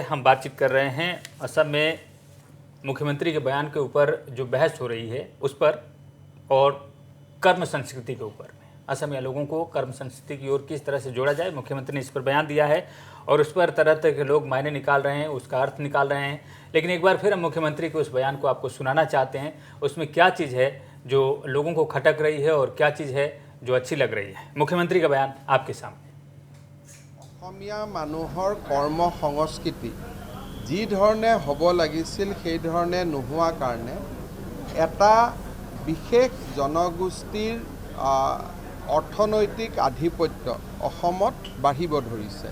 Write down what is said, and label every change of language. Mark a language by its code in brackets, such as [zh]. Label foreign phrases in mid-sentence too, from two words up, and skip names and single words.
[hi] हम बातचीत कर रहे हैं असम में मुख्यमंत्री के बयान के ऊपर जो बहस हो रही है उस पर, और कर्म संस्कृति के ऊपर में असमिया लोगों को कर्म संस्कृति की ओर किस तरह से जोड़ा जाए। मुख्यमंत्री ने इस पर बयान दिया है और उस पर तरह तरह के लोग मायने निकाल रहे हैं, उसका अर्थ निकाल रहे हैं। लेकिन एक बार फिर हम मुख्यमंत्री के उस बयान को आपको सुनाना चाहते हैं। उसमें क्या चीज़ है जो लोगों को खटक रही है और क्या चीज़ है जो अच्छी लग रही है। मुख्यमंत्री का बयान आपके सामने। [as] অসমীয়া মানুহৰ কৰ্ম সংস্কৃতি যি ধৰণে হ'ব লাগিছিল সেই ধৰণে নোহোৱা কাৰণে এটা বিশেষ জনগোষ্ঠীৰ অৰ্থনৈতিক আধিপত্য অসমত বাঢ়িব ধৰিছে।